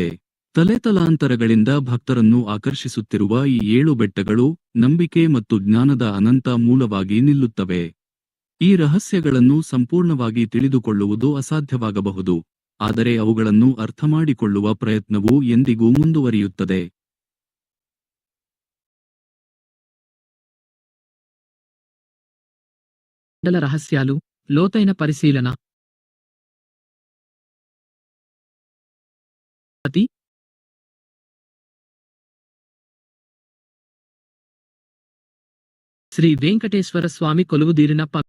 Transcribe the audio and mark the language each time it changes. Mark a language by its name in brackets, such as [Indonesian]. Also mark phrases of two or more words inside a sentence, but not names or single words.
[Kannada] ತಲೆತಲಾಂತರಗಳಿಂದ ಭಕ್ತರನ್ನು ಆಕರ್ಷಿಸುತ್ತಿರುವ ಈ 7 ಬೆಟ್ಟಗಳು ನಂಬಿಕೆ ಮತ್ತು ಜ್ಞಾನದ ಅನಂತ ಮೂಲವಾಗಿ ನಿಲ್ಲುತ್ತವೆ. ಈ ರಹಸ್ಯಗಳನ್ನು ಸಂಪೂರ್ಣವಾಗಿ ತಿಳಿದುಕೊಳ್ಳುವುದು ಅಸಾಧ್ಯವಾಗಬಹುದು, ಆದರೆ ಅವುಗಳನ್ನು ಅರ್ಥಮಾಡಿಕೊಳ್ಳುವ ಪ್ರಯತ್ನವು ಎಂದಿಗೂ ಮುಂದುವರಿಯುತ್ತದೆ. [Telugu] మండల రహస్యాలు, లోతైన పరిశీలన. శ్రీ వెంకటేశ్వర స్వామి కొలువుదీరిన